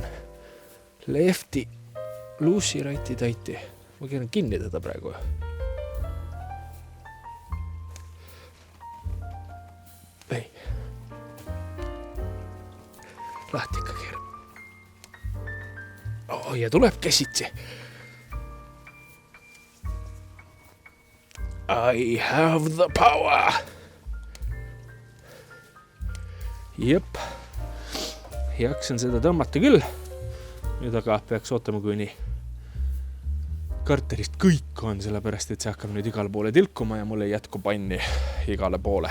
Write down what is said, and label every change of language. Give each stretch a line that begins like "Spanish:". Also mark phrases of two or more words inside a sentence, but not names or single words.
English: Lefti, luussi, righti, tighti.
Estonian: Ma keeran kinni teda praegu. Ei. Lahti ikka keeran. Oh, ja tuleb käsitsi.
English: I have the power.
Estonian: Jep. Jaksan seda tõmmata küll. Nüüd aga peaks ootama, kuni karterist kõik on, sellepärast, et see hakkab nüüd igale poole tilkuma ja mul ei jätku panni igale poole.